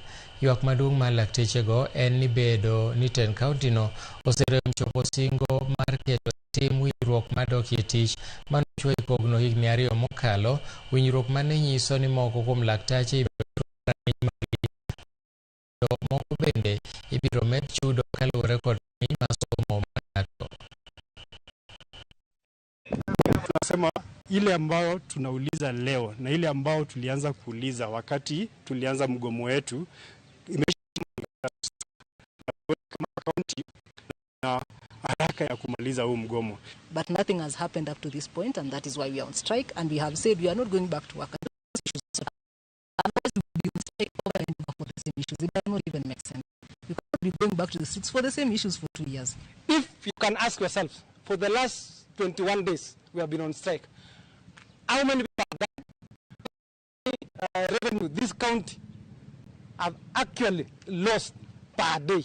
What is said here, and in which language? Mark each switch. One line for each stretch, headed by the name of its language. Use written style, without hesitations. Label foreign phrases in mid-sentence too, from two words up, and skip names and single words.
Luo (Kenya and Tanzania): Ywak maduong' ma laktechego en ni bedo ni tend kaunti-no oserem chopo singo mar keto tim winjruok madokie tich manochwo e kogno higni 2 mokalo, winjruok mane nyiso ni moko kuom laktache ibiro rang'iny margi to moko bende ibiro med chudo kaluwore kod rang'iny mar somo mar ng'ato.
Swahili: Tunasema ile ambayo tunauliza leo na ile ambayo tulianza kuuliza wakati tulianza mgomo wetu kaunti na haraka ya kumaliza huu mgomo.
English: But nothing has happened up to this point, and that is why we are on strike, and we have said we are not going back to work. Otherwise we will be on strike over and over for the same issues. It does not even make sense. We cannot be going back to the streets for the same issues for 2 years. If you can ask yourself, for the last 21 days we have been on strike, how many revenue this county have actually lost per day?